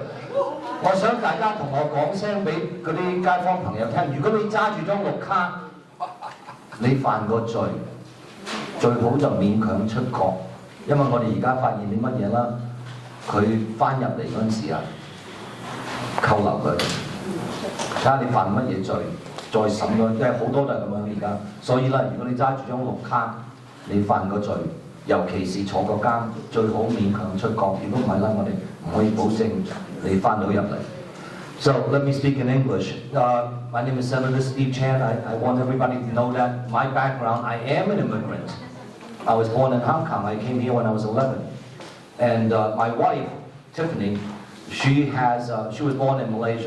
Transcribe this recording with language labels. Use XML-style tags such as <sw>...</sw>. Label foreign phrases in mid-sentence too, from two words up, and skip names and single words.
<yue>我想大家同我講聲俾嗰啲街坊朋友聽，如果你揸住張綠卡，你犯過罪，最好就勉強出國，因為我哋而家發現啲乜嘢啦，佢翻入嚟嗰陣時啊，扣留佢，睇下你犯乜嘢罪，再審佢，因為好多都係咁樣而家。所以咧，如果你揸住張綠卡，你犯過罪，尤其是坐過監，最好勉強出國。如果唔係咧，我哋唔可以保證。你翻到入嚟。</yue> <en>So let me speak in English. My name is Senator Steve Chan. I want everybody to know that my background, I am an immigrant. I was born in Hong Kong. I came here when I was 11. And my wife, Tiffany, she was born in Malaysia.</en>